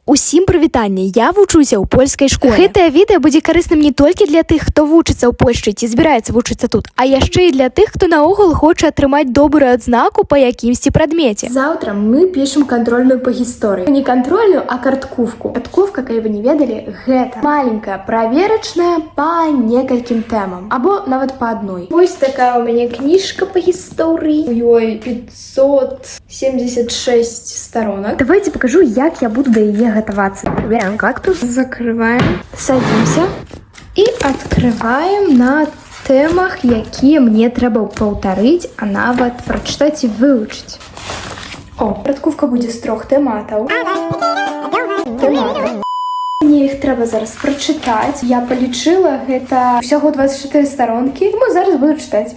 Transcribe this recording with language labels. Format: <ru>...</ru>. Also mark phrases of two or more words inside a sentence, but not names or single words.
<be>Усім прывітанне, я вучуся ў польскай школе. Гэтае відэа будзе карысным не толькі для тых, хто вучыцца ў Польшчы ці збіраецца вучыцца тут, а яшчэ і для тых, хто наогул хоча атрымаць добрую адзнаку па якімсьці прадмеце.</be> <ru>Завтра мы пишем контрольную по гісторыі.</ru> <be>Не контрольную, а карткувку. Карткувка, калі вы не ведалі, гэта маленькая праверачная па некалькім тэмам, або нават па адной. Вось такая у мяне кніжка по гісторыі. У ёй 576 сторонок.</be> <ru>Давайте покажу,</ru> <be>як я буду да яе готоваться.</be> <ru>Берем кактус, Закрываем, садимся и открываем на темах,</ru> <be>якія мне трэба паўтарыць, а нават прачытаць і вывучыць. О, карткувка будзе з 3 тэматаў. Мне іх трэба зараз прачытаць. Я палічыла, гэта ўсяго 24 сторонкі. Мы зараз буду чытаць.</be>